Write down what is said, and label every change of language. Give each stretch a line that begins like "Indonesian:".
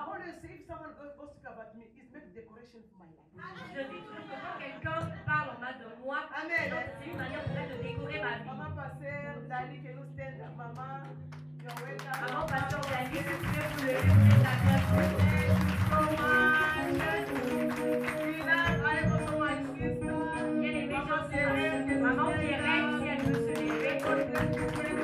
English: always say if someone gossip about me, it's make decoration for my life.
French: Je dis toujours que quand quelqu'un parle en mal de moi, Amen. c'est une manière pour elle de décorer ma vie.
English: Mama Pastor, Daddy, can you stand up? Mama, you're welcome.
French: Maman, pasteur Dani, si tu veux vous lever, vous êtes la bienvenue.
English: Thank you so much. Tina, I have also my sister.
French: Bien aimé, maman Pierrette, si elle veut se lever, que Dieu vous bénisse.